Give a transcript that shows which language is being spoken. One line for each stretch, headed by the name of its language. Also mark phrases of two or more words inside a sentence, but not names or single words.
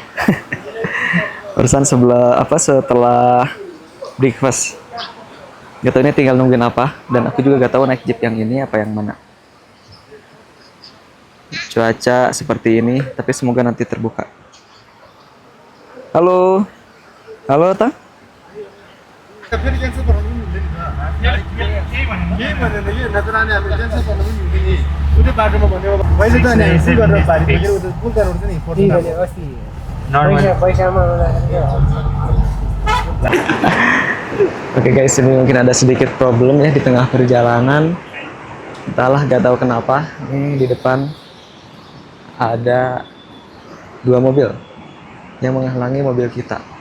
Indonesian: Urusan setelah breakfast. Gak tau ini tinggal nungguin apa, dan aku juga gak tahu naik jeep yang ini apa yang mana. Cuaca seperti ini, tapi semoga nanti terbuka. Halo. Halo, Tang.
Nepali: उतै बाटोमा भन्यो मैले त नि यस्तै गरेर बारी पुगेर उतै पुलका रोड चाहिँ नि पर्छ अस्ति पैसामा
Indonesian: Oke guys, ini mungkin ada sedikit problem ya di tengah perjalanan. Entahlah, gak tahu kenapa. Ini di depan ada 2 mobil yang menghalangi mobil kita.